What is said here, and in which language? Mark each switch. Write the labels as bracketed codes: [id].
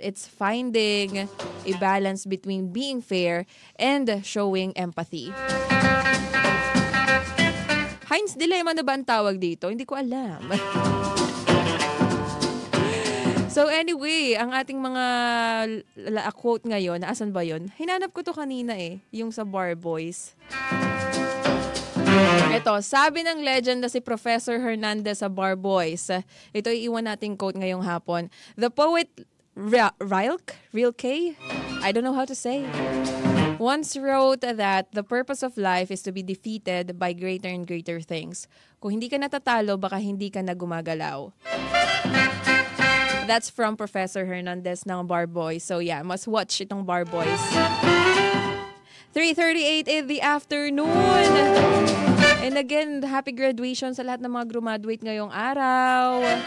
[en] It's finding a balance between being fair and showing empathy. [tl] Heinz dilemma na ba ang tawag dito? Hindi ko alam. [en] So anyway, [tl] ang ating mga quote ngayon, asan ba yun? Hinanap ko to kanina yung sa Bar Boys. Ito, sabi ng legend na si Professor Hernandez sa Bar Boys. Ito iiwan nating quote ngayong hapon. [en] The poet Rilke? I don't know how to say. once wrote that the purpose of life is to be defeated by greater and greater things. [tl] Kung hindi ka natatalo, baka hindi ka na gumagalaw. [en] That's from Professor Hernandez [tl] ng Bar Boys. [en] So yeah, must watch itong Bar Boys. 3:38 in the afternoon. And again, happy graduation [tl] sa lahat ng mga graduate ngayong araw.